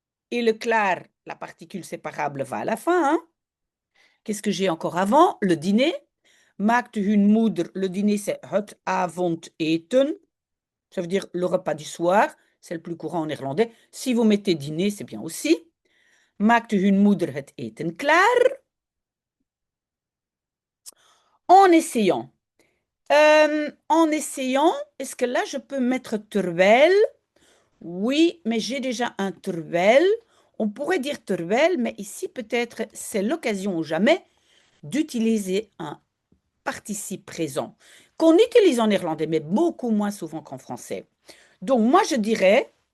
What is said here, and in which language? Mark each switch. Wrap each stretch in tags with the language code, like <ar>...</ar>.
<fr>Et le klaar, la particule séparable va à la fin, hein. Qu'est-ce que j'ai encore avant? Le dîner.</fr> <nl>Maakte hun moeder,</nl> <fr>le dîner, c'est</fr> <nl>het avondeten.</nl> <fr>Ça veut dire le repas du soir. C'est le plus courant en néerlandais. Si vous mettez dîner, c'est bien aussi.</fr> <nl>Maakte hun moeder het eten klaar.</nl> <fr>En essayant. Est-ce que là, je peux mettre terwijl? Oui, mais j'ai déjà un terwijl. On pourrait dire terwijl, mais ici, peut-être, c'est l'occasion ou jamais d'utiliser un participe présent qu'on utilise en néerlandais, mais beaucoup moins souvent qu'en français. Donc, moi, je dirais</fr>